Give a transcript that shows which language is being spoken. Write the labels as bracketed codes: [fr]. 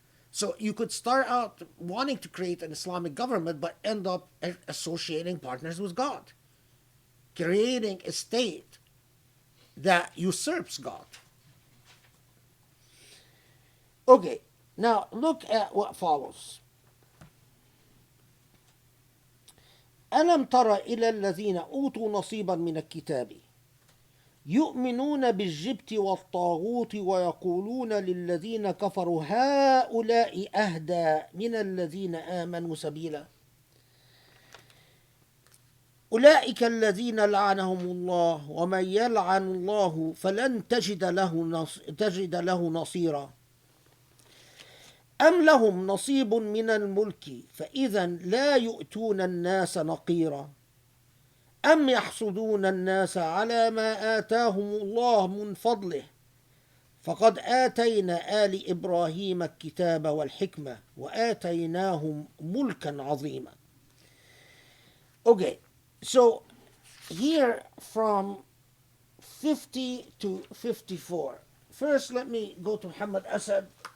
[en] So you could start out wanting to create an Islamic government, but end up associating partners with God, creating a state that usurps God. Okay, now look at what follows. [ar] ألم تر إلى الذين أوتوا نصيبا من الكتاب يؤمنون بالجبت والطاغوت ويقولون للذين كفروا هؤلاء أهدى من الذين آمنوا سبيلا أولئك الذين لعنهم الله ومن يلعن الله فلن تجد له نصيرا أم لهم نصيب من الملك فإذا لا يؤتون الناس نقيرا أم يحسدون الناس على ما آتاهم الله من فضله فقد آتينا آل إبراهيم الكتاب والحكمة وآتيناهم ملكا عظيما. [en] Okay, so here from 50 to 54. First, let me go to Muhammad Asad.